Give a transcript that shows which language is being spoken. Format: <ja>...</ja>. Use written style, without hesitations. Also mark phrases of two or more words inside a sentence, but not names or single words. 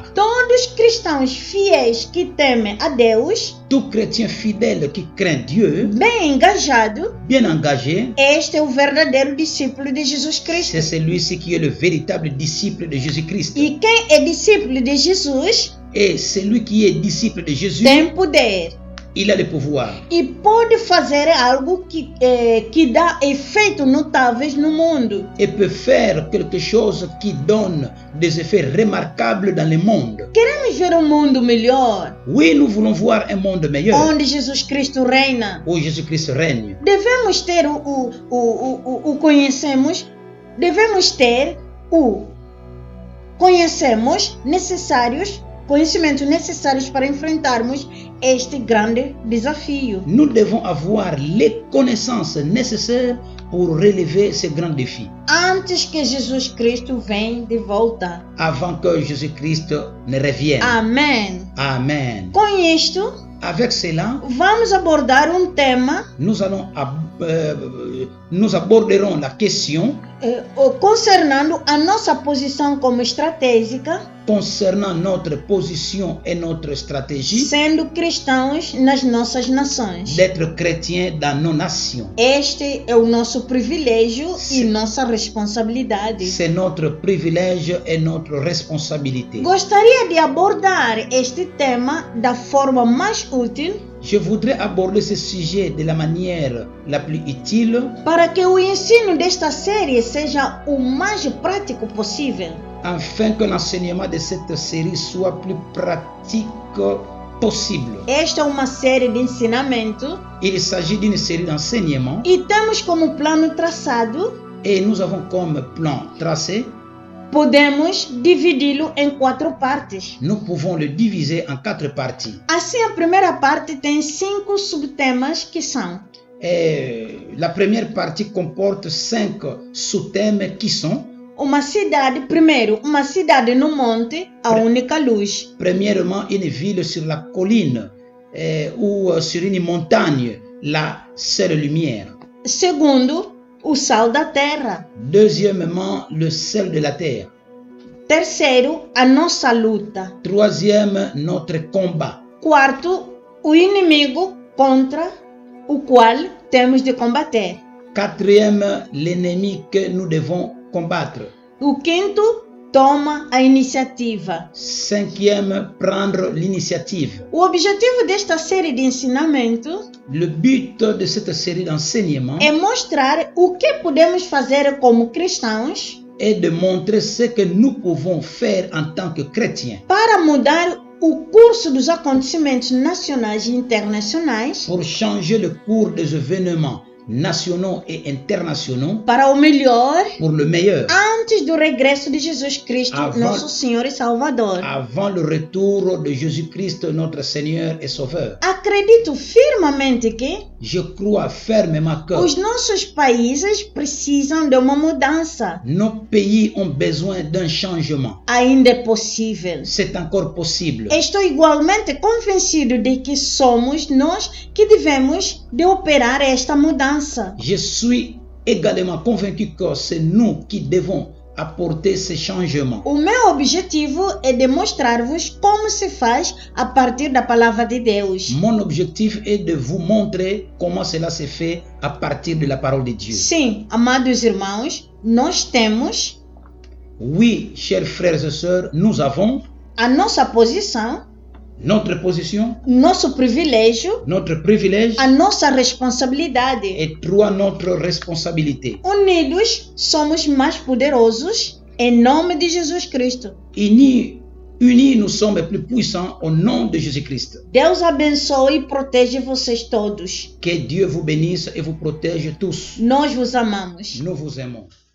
<pt>Todos cristãos fiéis que temem a Deus,</pt> <fr>Tout chrétien fidèle qui craint Dieu,</fr> <pt>bem engajado,</pt> <fr>bien engagé,</fr> <pt>este é o verdadeiro discípulo de Jesus Cristo.</pt> <fr>c'est celui-ci qui est le véritable disciple de Jésus-Christ.</fr> <pt>E quem é discípulo de Jesus</pt> <fr>Et celui qui est disciple de Jésus,</fr> <pt>tem poder.</pt> <fr>il a le pouvoir.</fr> <pt>E pode fazer algo que dá efeitos notáveis no mundo.</pt> <fr>Et peut faire quelque chose qui donne des effets remarquables dans le monde.</fr> <pt>Queremos ver um mundo melhor,</pt> <fr>Oui, nous voulons voir un monde meilleur</fr> <pt>onde Jesus Cristo reina.</pt> <fr>où Jésus-Christ règne.</fr> <pt>Devemos ter conhecimentos necessários para enfrentarmos este grande desafio.</pt> <fr>Nous devons avoir les connaissances nécessaires pour relever ce grand défi</fr> <pt>Antes que Jesus Cristo venha de volta.</pt> <fr>avant que Jésus-Christ ne revienne.</fr> <pt>Amém.</pt> <fr>Amen.</fr> <pt>Com isto,</pt> <fr>Avec cela,</fr> <pt>vamos abordar um tema</pt> <fr>nous aborderons la question</fr> <pt>concernando a nossa posição como estratégica,</pt> <fr>concernant notre position et notre stratégie</fr> <pt>sendo cristãos nas nossas nações.</pt> <fr>d'être chrétiens dans nos nations.</fr> <pt>Este é o nosso privilégio e nossa responsabilidade.</pt> <fr>C'est notre privilège et notre responsabilité.</fr> <pt>Gostaria de abordar este tema da forma mais útil</pt> <fr>Je voudrais aborder ce sujet de la manière la plus utile</fr> <pt>para que o ensino desta série seja o mais prático possível.</pt> <fr>afin que l'enseignement de cette série soit plus pratique possible.</fr> <pt>Esta é uma série de ensinamento</pt> <fr>Il s'agit d'une série d'enseignements</fr> <pt>e temos como plano traçado,</pt> <fr>et nous avons comme plan tracé.</fr> <pt>podemos dividi-lo em 4 partes.</pt> <fr>Nous pouvons le diviser en 4 parties.</fr> <pt>Assim, a primeira parte tem 5 subtemas que são:</pt> <fr>Et la première partie comporte 5 sous-thèmes qui sont</fr> <pt>uma cidade no monte, a única luz.</pt> <fr>premièrement une ville sur la colline ou sur une montagne, la seule lumière.</fr> <pt>Segundo, o sal da terra.</pt> <fr>Deuxièmement, le sel de la terre.</fr> <pt>Terceiro, a nossa luta.</pt> <fr>Troisième, notre combat.</fr> <pt>Quarto, o inimigo contra o qual temos de combater.</pt> <fr>Quatrième, l'ennemi que nous devons combattre.</fr> <pt>O quinto, toma a iniciativa.</pt> <fr>Cinquième, prendre l'initiative.</fr> <pt>O objetivo desta série de ensinamento</pt> <fr>Le but de cette série d'enseignements</fr> <pt>é mostrar o que podemos fazer como cristãos</pt> <fr>est de montrer ce que nous pouvons faire en tant que chrétiens</fr> <pt>para mudar o curso dos acontecimentos nacionais e internacionais</pt> <fr>pour changer le cours des événements nationaux et internationaux</fr> <pt>para o melhor</pt> <fr>pour le meilleur</fr> <pt>antes do regresso de Jesus Cristo,</pt> <fr>Avant-</fr> <pt>nosso Senhor e Salvador.</pt> <fr>avant le retour de Jésus-Christ, notre Seigneur et Sauveur.</fr> <pt>Acredito firmemente que</pt> <fr>Je crois fermement que</fr> <pt>os nossos países precisam de uma mudança.</pt> <fr>nos pays ont besoin d'un changement.</fr> <pt>Ainda é possível.</pt> <fr>C'est encore possible.</fr> <pt>Estou igualmente convencido de que somos nós que devemos de operar esta mudança.</pt> <fr>Je suis également convaincu que c'est nous qui devons apporter ces changements.</fr> <pt>O meu objetivo é demonstrar-vos como se faz a partir da palavra de Deus.</pt> <fr>Mon objectif est de vous montrer comment cela se fait à partir de la parole de Dieu.</fr> <pt>Sim, amados irmãos, nós temos</pt> <fr>Oui, chers frères et sœurs, nous avons</fr> <pt>a nossa posição,</pt> <fr>notre position,</fr> <pt>nosso privilégio,</pt> <fr>notre privilège</fr> <pt>a nossa responsabilidade.</pt> <fr>et trois, notre responsabilité.</fr> <pt>Unidos somos mais poderosos em nome de Jesus Cristo.</pt> <fr>Unis, nous sommes plus puissants au nom de Jésus-Christ.</fr> <pt>Deus abençoe e protege vocês todos.</pt> <fr>Que Dieu vous bénisse et vous protège tous.</fr> <pt>Nós vos amamos.</pt> <fr>Nous vous aimons.</fr>